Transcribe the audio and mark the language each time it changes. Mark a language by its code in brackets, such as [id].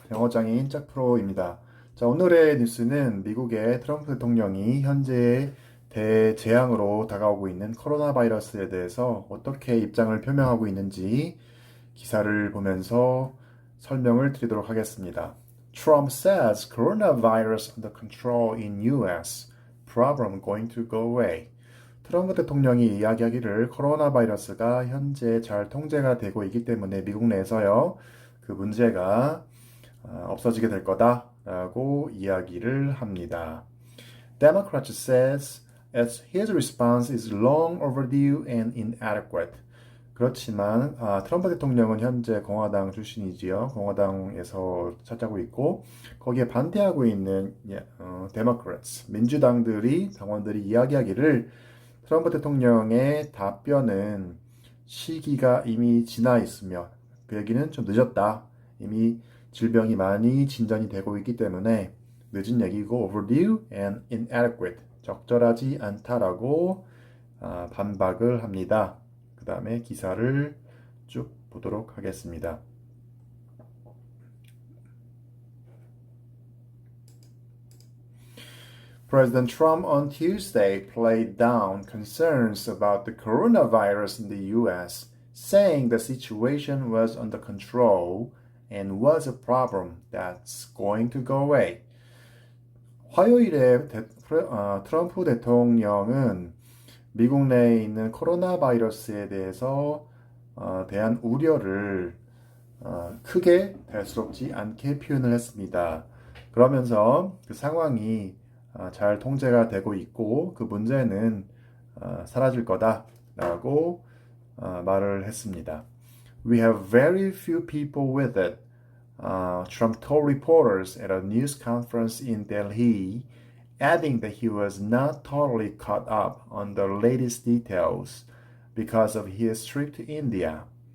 [ko] 영어장인 짝프로입니다. 자, 오늘의 뉴스는 미국의 트럼프 대통령이 현재 대재앙으로 다가오고 있는 코로나 바이러스에 대해서 어떻게 입장을 표명하고 있는지 기사를 보면서 설명을 드리도록 하겠습니다. [en] Trump says coronavirus under control in US. Problem going to go away. [ko] 트럼프 대통령이 이야기하기를 코로나 바이러스가 현재 잘 통제가 되고 있기 때문에 미국 내에서요, 그 문제가 없어지게 될 거다라고 이야기를 합니다. [en] Democrat says as his response is long overdue and inadequate. [ko] 그렇지만 트럼프 대통령은 현재 공화당 출신이지요. 공화당에서 차지하고 있고 거기에 반대하고 있는 데모크래츠 민주당들이 당원들이 이야기하기를 트럼프 대통령의 답변은 시기가 이미 지나 있으며 그 얘기는 좀 늦었다. 이미 질병이 많이 진전이 되고 있기 때문에 늦은 얘기고 [en] overdue and inadequate [ko] 적절하지 않다라고 반박을 합니다. 그 다음에 기사를 쭉 보도록 하겠습니다. [en] President Trump on Tuesday played down concerns about the coronavirus in the US, saying the situation was under control and was a problem that's going to go away. [ko] 화요일에 트럼프 대통령은 미국 내에 있는 코로나 바이러스에 대해서 대한 우려를 크게 대수롭지 않게 표현을 했습니다. 그러면서 그 상황이 잘 통제가 되고 있고 그 문제는 사라질 거다라고 말을 했습니다. [en] We have very few people with it. Trump told reporters at a news conference in Delhi, adding that he was not totally caught up on the latest details because of his trip to India.